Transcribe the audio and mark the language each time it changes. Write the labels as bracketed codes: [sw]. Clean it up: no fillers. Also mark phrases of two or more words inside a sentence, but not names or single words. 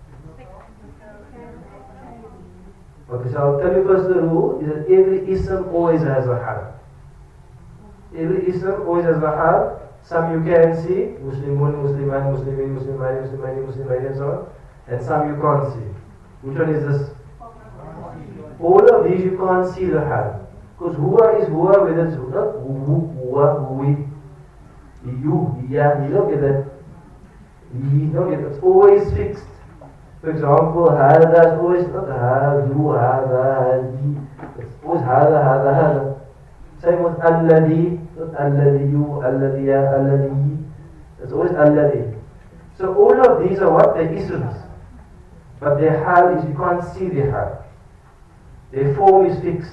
[en] Okay, so I'll tell you first the rule is that every ism always has a hal. Every ism always has a hal. Some you can see, [ar] مسلمون، مسلمان، مسلمين، مسلماني، مسلماني، مسلماني [en] and so on. And some you can't see. Which one is this? All of these you can't see the hal. Because huwa is huwa, whether it's not [ar] هو، هوي, [en] you, yeah, you don't get that. You don't get it. It's always fixed. For example, hada is always not [ar] هذو، هذا، هذي. [en] It's always [ar] هذا هذا هذا. [en] Same with alladhi, not [ar] الذيو، الذيا، الذي. [en] It's always alladhi. So all of these are what? They're isms. But their hal is, you can't see their hal. Their form is fixed.